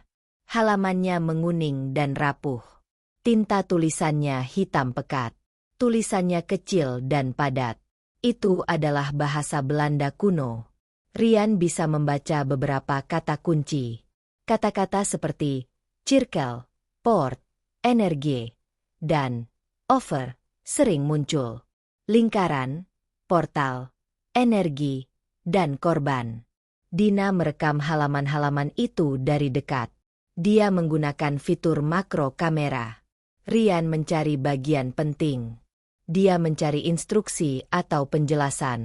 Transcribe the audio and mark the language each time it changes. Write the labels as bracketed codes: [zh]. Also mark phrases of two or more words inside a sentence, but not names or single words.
[id] Halamannya menguning dan rapuh. Tinta tulisannya hitam pekat. Tulisannya kecil dan padat. Itu adalah bahasa Belanda kuno. Rian bisa membaca beberapa kata kunci. Kata-kata seperti [nl] cirkel, poort, energie, [id] dan over sering muncul. Lingkaran, portal, energi, dan korban. Dina merekam halaman-halaman itu dari dekat. Dia menggunakan fitur makro kamera. Rian mencari bagian penting. Dia mencari instruksi atau penjelasan.